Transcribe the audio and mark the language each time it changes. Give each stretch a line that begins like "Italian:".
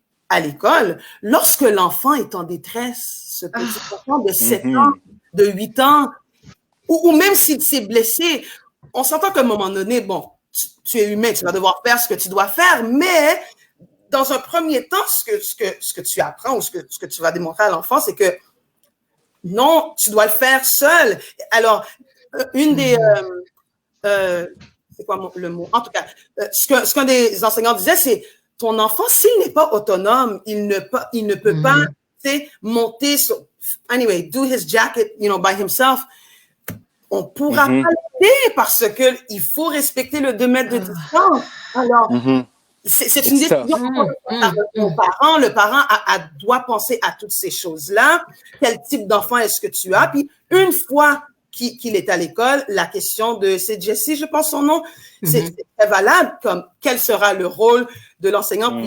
French: à l'école, lorsque l'enfant est en détresse, ce petit enfant de 7 ans, de 8 ans, ou même s'il s'est blessé, on s'entend qu'à un moment donné, bon, tu es humain, tu vas devoir faire ce que tu dois faire, mais dans un premier temps, ce que tu apprends ou ce que tu vas démontrer à l'enfant, c'est que non, tu dois le faire seul. Alors, une des... c'est quoi le mot? En tout cas, ce qu'un des enseignants disait, c'est ton enfant, s'il n'est pas autonome, il ne peut pas, tu sais, monter sur...
English: Anyway, do his jacket, by himself.
French: On pourra pas l'aider parce que il faut respecter le 2 mètres de distance. Alors, c'est une décision au parent. Le parent doit penser à toutes ces choses-là. Quel type d'enfant est-ce que tu as? Puis, une fois qu'il est à l'école, la question c'est Jessie, je pense son nom, c'est très valable, comme quel sera le rôle de l'enseignant?